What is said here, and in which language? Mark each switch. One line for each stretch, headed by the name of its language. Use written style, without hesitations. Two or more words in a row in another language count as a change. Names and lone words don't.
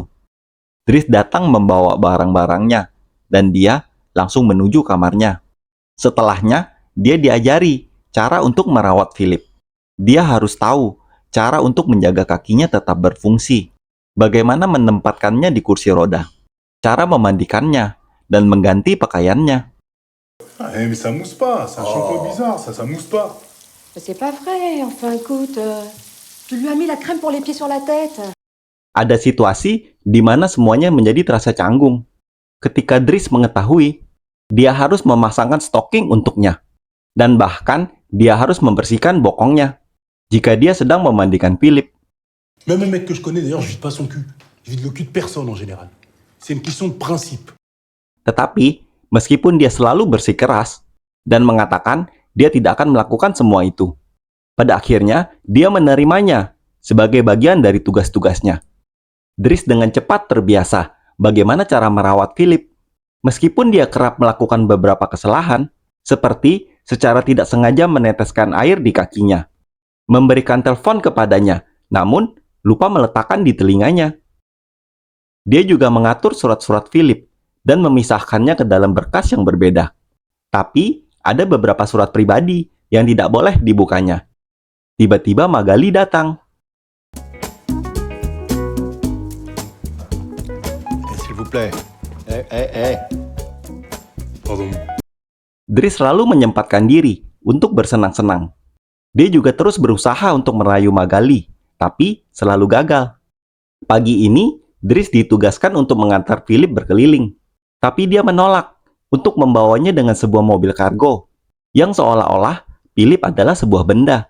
Indonesian: Dries datang membawa barang-barangnya, dan dia langsung menuju kamarnya. Setelahnya, dia diajari cara untuk merawat Philip. Dia harus tahu cara untuk menjaga kakinya tetap berfungsi, bagaimana menempatkannya di kursi roda, cara memandikannya, dan mengganti pakaiannya.
French: Mais ça mousse pas, c'est un shampoing bizarre, ça mousse pas. Mais c'est pas vrai, enfin écoute, tu lui as mis la crème pour les pieds sur la tête.
Indonesian: Ada situasi di mana semuanya menjadi terasa canggung. Ketika Dries mengetahui, dia harus memasangkan stocking untuknya. Dan bahkan, dia harus membersihkan bokongnya jika dia sedang memandikan Philip.
French: Même un mec que je connais d'ailleurs, je vide pas son cul. Je vide le cul de personne en général. C'est une question de principe.
Indonesian: Tetapi, meskipun dia selalu bersikeras dan mengatakan dia tidak akan melakukan semua itu, pada akhirnya dia menerimanya sebagai bagian dari tugas-tugasnya. Dries dengan cepat terbiasa bagaimana cara merawat Philip. Meskipun dia kerap melakukan beberapa kesalahan, seperti secara tidak sengaja meneteskan air di kakinya, memberikan telepon kepadanya, namun lupa meletakkan di telinganya. Dia juga mengatur surat-surat Philip dan memisahkannya ke dalam berkas yang berbeda. Tapi, ada beberapa surat pribadi yang tidak boleh dibukanya. Tiba-tiba Magali datang.
French: S'il vous plaît. Pardon.
Indonesian: Dries selalu menyempatkan diri untuk bersenang-senang. Dia juga terus berusaha untuk merayu Magali, tapi selalu gagal. Pagi ini, Dries ditugaskan untuk mengantar Philip berkeliling. Tapi dia menolak untuk membawanya dengan sebuah mobil kargo, yang seolah-olah Philip adalah sebuah benda.